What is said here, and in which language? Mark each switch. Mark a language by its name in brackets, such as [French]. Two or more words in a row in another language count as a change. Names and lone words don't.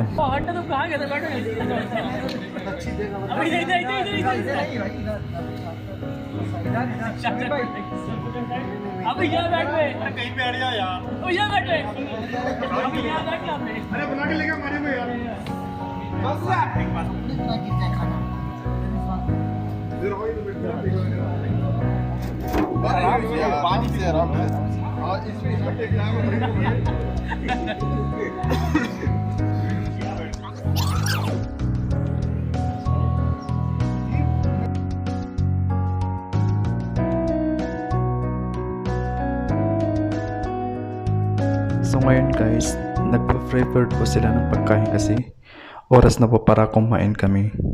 [Hindi] हट तो कहाँ गए थे बैठो अभी इधर इधर इधर अभी यहाँ बैठ गए कहीं पे अड़ जाओ यार ओ यहाँ बैठ गए अभी यहाँ बैठ गए आपने अरे बना के लेके मारे में यार पानी से आराम से और इसमें [Filipino] So ngayon guys, nagpa-prepared po sila ng pagkain kasi oras na po para kumain kami.